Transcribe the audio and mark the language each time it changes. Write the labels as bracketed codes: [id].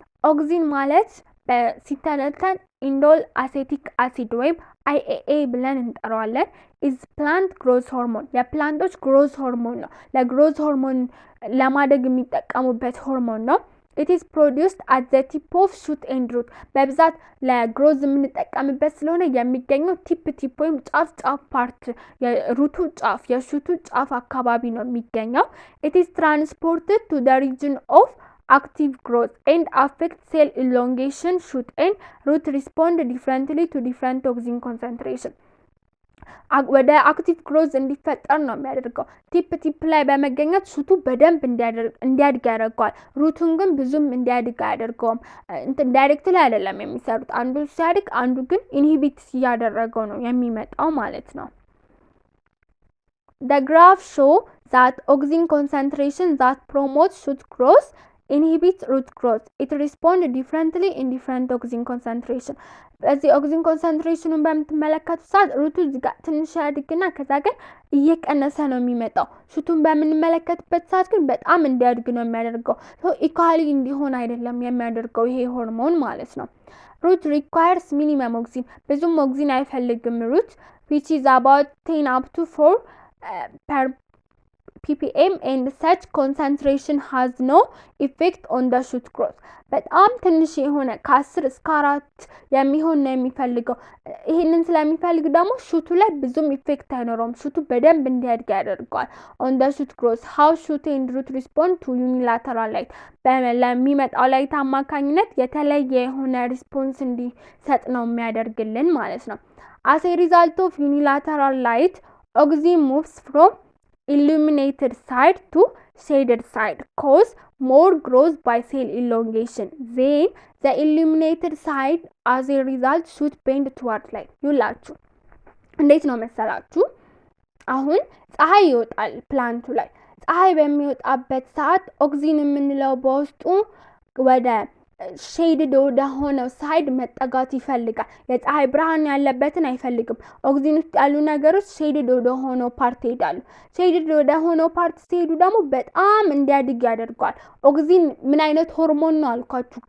[am] ኦክሲን ማለት ሲተነተን ኢንዶል አሴቲክ አሲድ ወይም IAA ብለን እንጠራዋለን። [en] is plant growth hormone [am] የፕላንቶች ግሮዝ ሆርሞን ነው። ለግሮዝ ሆርሞን ለማደግ የሚጠቀሙበት ሆርሞን ነው። [en] it is produced at the tip of shoot and root [am] በብዛት ለግሮዝ የምንጠቀምበት ስለሆነ የሚገኘው ቲፕ ወይም ጫፍ ፓርት የሩቱ ጫፍ የሹቱ ጫፍ አካባቢ ነው የሚገኘው። [en] it is transported to the region of active growth and affect cell elongation. Shoot and root respond differently to different toxin concentration. [am] ወደ አክቲቭ ግሮዝ እንዲፈጠር ነው የሚያደርገው። ቲፕ ላይ በመገኘት ሹቱ በደንብ እንዲያድግ ያደርገዋል። ሩቱን ግን ብዙም እንዲያድግ አያደርገውም። ዳይሬክት ላይ አይደለም የሚሰሩት። አንዱ ሲያድግ አንዱ ግን ኢንሂቢት እያደረገው ነው የሚመጣው ማለት ነው። [en] The graph show that auxin concentration that promotes shoot growth inhibits root growth. It responds differently in different auxin concentration. [am] በዚህ ኦክሲን ኮንሰንትሬሽኑን በምትመለከቱ ሰዓት ሩቱ እዚጋ ትንሽ ያድግና ከዛ ግን እየቀነሰ ነው የሚመጣው። ሹቱን በምንመለከትበት ሰዓት ግን በጣም እንዲያድግ ነው የሚያደርገው። ኢኳሊ እንዲሆን አይደለም የሚያደርገው ይሄ ሆርሞን ማለት ነው። ሩት [en] requires minimum oxin [am] ብዙም ኦክሲን አይፈልግም ሩት [en] which is about 10 up to 4 per ppm and such concentration has no effect on the shoot growth. [am] በጣም ትንሽ የሆነ ከ10 እስከ 4 የሚሆን ነው የሚፈልገው። ይሄንን ስለሚፈልግ ደግሞ ሹቱ ላይ ብዙም ኢፌክት አይኖረውም። ሹቱ በደንብ እንዲያድግ ያደርጋል። [en] on the shoot growth how shoot and root respond to unilateral light [am] ለሚመጣው ላይት አማካኝነት የተለየ የሆነ ሪስፖንስ እንዲሰጥ ነው የሚያደርግልን ማለት ነው። [en] as a result of unilateral light auxin moves from illuminated side to shaded side cause more growth by cell elongation. Then the illuminated side as a result should bend toward light. [am] ይላችሁ እንዴት ነው መሰላችሁ? አሁን ፀሐይ ይወጣል ፕላንቱ ላይ። ፀሐይ በሚወጣበት ሰዓት ኦክሲን የምንለው በውስጡ ወደ ሼድድ ወደ ሆነው ሳይድ መጠጋት ይፈልጋል። የፀሐይ ብርሃን ያለበትን አይፈልግም። ኦክሲን ውስጥ ያሉ ነገሮች ሼድድ ወደ ሆነው ፓርት ይሄዳሉ። ሼድድ ወደ ሆነው ፓርት ሲሄዱ ደግሞ በጣም እንዲያድግ ያደርጋል። ኦክሲን ምን አይነት ሆርሞን ነው አልኳችሁ?